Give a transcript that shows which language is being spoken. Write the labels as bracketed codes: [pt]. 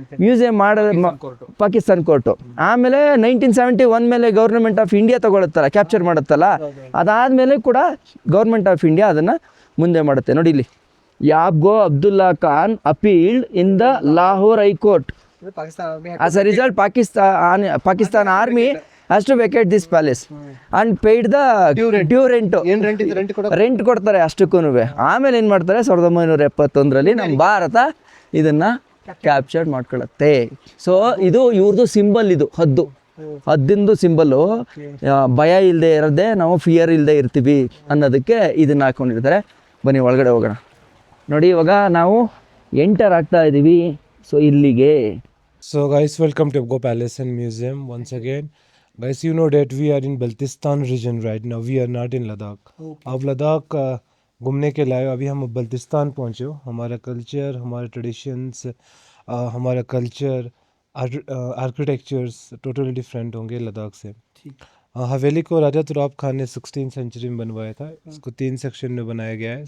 [kn] Museum Pakistan court. ಆಮೇಲೆ 1971 ಮೇಲೆ government of India ತಗೊಳುತ್ತಲ್ಲ, capture ಮಾಡುತ್ತಲ್ಲ, ಅದಾದಮೇಲೆ ಕೂಡ ಗೌರ್ಮೆಂಟ್ ಆಫ್ ಇಂಡಿಯಾ ಅದನ್ನು ಮುಂದೆ ಮಾಡುತ್ತೆ. ನೋಡಿ ಇಲ್ಲಿ, [en] ಯಾಬ್ಗೋ Abdullah Khan appealed in the Lahore high court. As a result Pakistan army has to vacate this palace and paid the due rent. [kn] Rent ಕೊಡ್ತಾರೆ ಅಷ್ಟಕ್ಕೂ. ಆಮೇಲೆ ಏನು ಮಾಡ್ತಾರೆ, 1971ರಲ್ಲಿ ನಮ್ಮ ಭಾರತ ಇದನ್ನು ಕ್ಯಾಪ್ಚರ್ ಮಾಡ್ಕೊಳ್ಳುತ್ತೆ. ಸೊ ಇದು ಇವ್ರದ್ದು ಸಿಂಬಲ್, ಇದು ಹದ್ದಿಂದು ಸಿಂಬಲ್ಲು. ಭಯ ಇಲ್ಲದೆ ಇರೋದೇ ನಾವು ಫಿಯರ್ ಇಲ್ಲದೆ ಇರ್ತೀವಿ ಅನ್ನೋದಕ್ಕೆ ಇದನ್ನು ಹಾಕ್ಕೊಂಡಿರ್ತಾರೆ. ಬನ್ನಿ ಒಳಗಡೆ ಹೋಗೋಣ. ನೋಡಿ ಇವಾಗ ನಾವು ಎಂಟರ್ ಆಗ್ತಾ ಇದ್ದೀವಿ. ಸೊ ಇಲ್ಲಿಗೆ. [en] So guys, welcome to Abgo Palace and Museum once again. Guys, you know that we are in Baltistan region right now. We are not in Ladakh. [hi] अब लद्दाख घूमने के लिए अभी हम बल्तिस्तान पहुँचे हो. हमारा कल्चर, हमारे ट्रेडिशंस, हमारा कल्चर, आर्किटेक्चर्स टोटली डिफरेंट होंगे लद्दाख से. हवेली को राजा तुराब खान ने 16th सेंचुरी में बनवाया था. इसको 3 सेक्शन में बनाया गया है.